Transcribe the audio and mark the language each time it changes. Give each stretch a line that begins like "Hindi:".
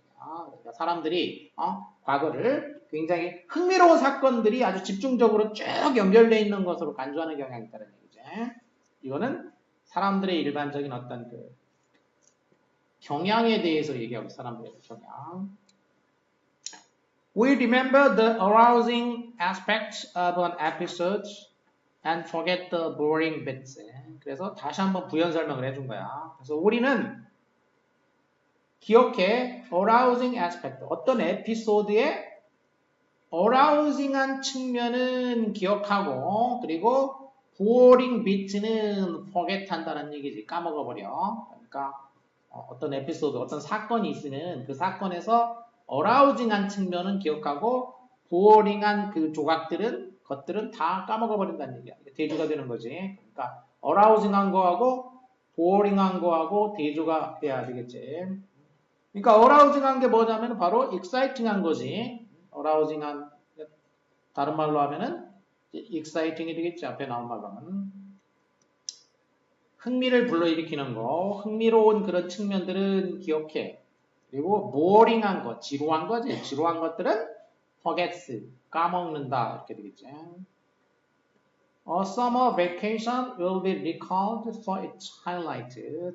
Korean: 그러니까 사람들이 과거를 굉장히 흥미로운 사건들이 아주 집중적으로 쭉 연결되어 있는 것으로 간주하는 경향이 있다는 얘기죠. 이거는 사람들의 일반적인 어떤 그 경향에 대해서 얘기하고 사람들의 경향.
English: We remember the arousing aspects of an episode and forget the boring bits.
Korean: 그래서 다시 한번 부연 설명을 해준 거야. 그래서 우리는 기억해 arousing aspect 어떤 에피소드의 arousing한 측면은 기억하고 그리고 boring bit는 forget 한다는 얘기지. 까먹어버려. 그러니까 어떤 에피소드, 어떤 사건이 있으면 그 사건에서 arousing한 측면은 기억하고 boring한 그 것들은 다 까먹어버린다는 얘기야. 대조가 되는 거지. 그러니까 arousing한 거하고 boring한 거하고 대조가 돼야 되겠지. 그러니까 arousing한 게 뭐냐면 바로 exciting한 거지. arousing한 다른 말로 하면은 exciting이 되겠지. 앞에 나온 말로 하면. 흥미를 불러일으키는 거, 흥미로운 그런 측면들은 기억해. 그리고 boring한 거, 지루한 거지. 지루한 것들은 forgets, 까먹는다. 이렇게 되겠지.
English: A summer vacation will be recalled for its highlight.